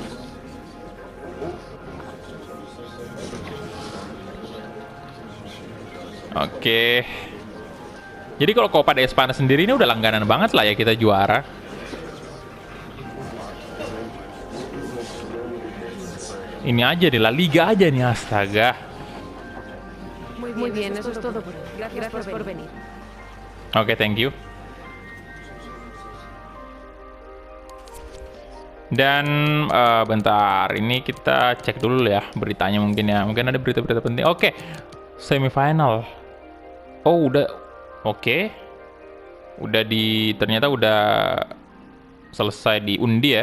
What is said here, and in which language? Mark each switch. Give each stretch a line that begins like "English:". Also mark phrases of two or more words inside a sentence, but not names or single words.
Indonesian: Oke. Jadi kalau Copa de España sendiri ini udah langganan banget lah ya kita juara. Ini aja di La Liga aja nih, astaga.
Spanish: Muy bien, eso es todo por hoy. Gracias por venir.
Indonesian: Oke,
English: thank you.
Indonesian: Dan bentar, ini kita cek dulu ya beritanya mungkin ya. Mungkin ada berita-berita penting. Oke, semifinal. Oh, udah. Oke. Ternyata udah selesai diundi ya.